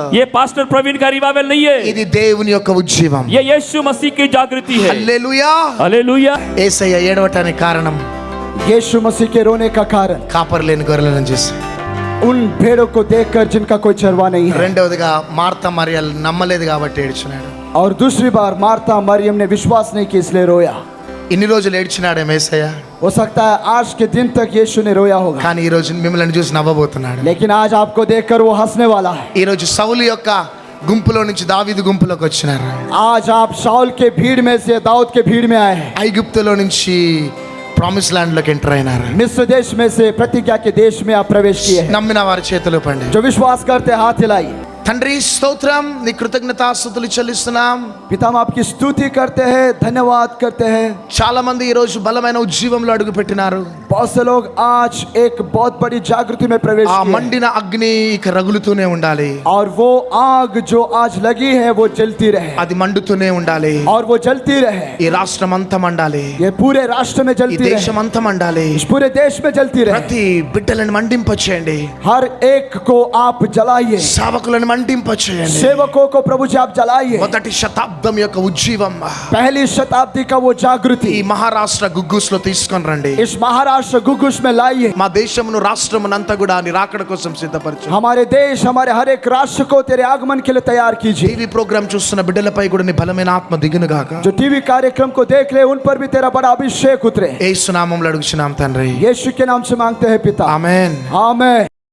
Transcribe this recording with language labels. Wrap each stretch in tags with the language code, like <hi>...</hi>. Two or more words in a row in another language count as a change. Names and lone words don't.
<hi>ये पास्टर प्रवीण का रिवाइवल नहीं है.</hi> <te>ఇది దేవుని యొక్క ఉజ్జీవం.</te> <hi>ये यीशु मसीह की जागृति है.</hi> <te>హల్లెలూయా.</te> <hi>हालेलुया.</hi> <te>యేసయ్య ఏడవటానికి కారణం</te> <hi>यीशु मसीह के रोने का कारण</hi> <te>కాపరి లేని గొర్రెలను చూసి.</te> <hi>उन भेड़ों को देखकर जिनका कोई चरवा नहीं है.</hi> <te>రెండవదిగా మార్తా మరియలు నమ్మలేదు కాబట్టి ఏడ్చినాడు.</te> <hi>और दूसरी बार मार्था मरियम ने विश्वास नहीं किया इसलिए रोया.</hi> <te>ఇన్ని రోజులు ఏడ్చినాడే యేసయ్య.</te> <hi>हो सकता है आज के दिन तक यीशु ने रोया होगा,</hi> <te>కానీ ఈ రోజు మిమ్మల్ని చూసి నవ్వబోతున్నాడు.</te> <hi>लेकिन आज आपको देखकर वो हंसने वाला है.</hi> <te>ఈ రోజు సౌలు యొక్క గుంపులో నుంచి దావీదు గుంపులోకి వచ్చినారు.</te> <hi>आज आप शाऊल के भीड़ में से दाऊद के भीड़ में आए हैं.</hi> <te>ఐగుప్తులో నుంచి</te> <en>promise land</en> <te>లోకి ఎంటర్ అయినారు.</te> <hi>मिस्र देश में से प्रतिज्ञा के देश में आप प्रवेश किए हैं.</hi> <te>నమ్మిన వారి చేతులు పండి.</te> <hi>जो विश्वास करते हैं, हाथ हिलाइए.</hi> <te>తండ్రి స్తోత్రం, నీ కృతజ్ఞతాస్తుతులు చెల్లిస్తున్నాం.</te> <hi>पिता हम आपकी स्तुति करते हैं, धन्यवाद करते हैं.</hi> <te>చాలా మంది ఈ రోజు బలమైన ఉజ్జీవంలో అడుగు పెట్టినారు.</te> <hi>बहुत से लोग आज एक बहुत बड़ी जागृति में प्रवेश ఆ किए हैं.</hi> <te>మండిన అగ్ని ఇక రగులుతూనే ఉండాలి.</te> <hi>और वो आग जो आज लगी है वो जलती रहे,</hi> <te>అది మండుతూనే ఉండాలి.</te> <hi>और वो जलती रहे.</hi> <te>ఈ రాష్ట్రం అంతా మండాలి.</te> <hi>ये पूरे राष्ट्र में</hi> <te>ఈ</te> <hi>जलती</hi> <te>దేశం</te> <hi>रहे,</hi> <te>అంతా మండాలి.</te> <hi>इस पूरे देश में जलती रहे.</hi> <te>ప్రతి బిడ్డలను మండింపచేయండి.</te> <hi>हर एक को आप जलाइए,</hi> <te>సేవకులను మండింపచేయండి.</te> <hi>सेवकों को प्रभु जी आप जलाइए.</hi> <te>మొదటి శతాబ్దం యొక్క ఉజ్జీవం</te> <hi>पहली शताब्दी का वो</hi> <te>ఈ</te> <hi>जागृति</hi> <te>మహారాష్ట్ర గుగ్గుస్ లో తీసుకొని రండి.</te> <hi>इस महाराष्ट्र गुगुश में लाइए.</hi> <te>మా దేశమును రాష్ట్రమునంతా కూడా నీ రాకడ కోసం సిద్ధపరచు.</te> <hi>हमारे देश, हमारे हर एक राष्ट्र को तेरे आगमन के लिए तैयार कीजिए.</hi> <en>TV program</en> <te>చూస్తున్న బిడ్డలపై కూడా నీ బలమైన ఆత్మ దిగును గాక.</te> <hi>जो टीवी कार्यक्रम को देख रहे उन पर भी तेरा बड़ा अभिषेक उतरे.</hi> <te>యేసు నామములో అడుగుచున్నాం తండ్రి.</te> <hi>यीशु के नाम से मांगते हैं पिता,</hi> <te>ఆమేన్.</te> <hi>आमीन.</hi>